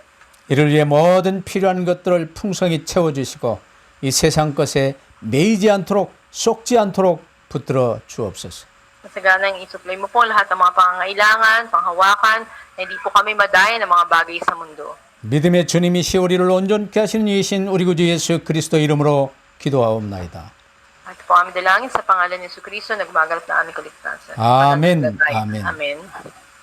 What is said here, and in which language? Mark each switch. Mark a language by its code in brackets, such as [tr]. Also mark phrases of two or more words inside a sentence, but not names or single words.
[ko] 이를 위해 모든 필요한 것들을 풍성히 채워주시고 이 세상 것에 매이지 않도록 쏙지 않도록 붙들어 주옵소서. [tl] Masaganang isupply mo po lahat ng mga pangangailangan, panghawakan, na hindi po kami madaya ng mga bagay sa mundo. [ko] 믿음의 주님이시 우리를 온전케 하시는 이신 우리 구주 예수 그리스도 이름으로 기도하옵나이다. [tl] At po kami dalangin sa pangalan ni Jesu Cristo, nagmagalap na aming kaligtasan. Amen. Panalangin tayo. Amen. Amen.